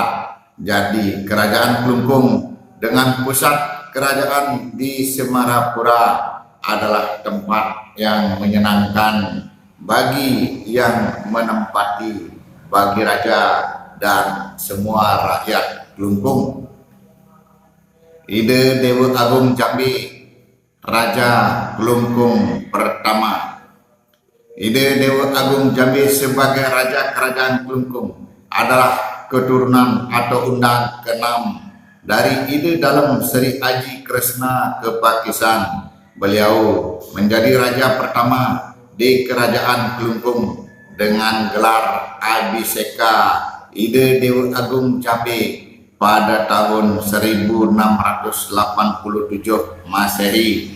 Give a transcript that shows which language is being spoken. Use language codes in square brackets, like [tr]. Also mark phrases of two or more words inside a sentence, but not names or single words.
[id] Jadi Kerajaan Kelungkung dengan pusat kerajaan di Semarapura adalah tempat yang menyenangkan bagi yang menempati, bagi raja dan semua rakyat Kelungkung. Ide Dewa Agung Jambi, Raja Kelungkung pertama. Ide Dewa Agung Jambi sebagai Raja Kerajaan Kelungkung adalah keturunan atau undang ke-6 dari Ide Dalem Sri Aji Kresna Kepakisan. Beliau menjadi raja pertama di Kerajaan Kelungkung dengan gelar Abhiseka Ide Dewa Agung Jambi pada tahun 1687 Masehi.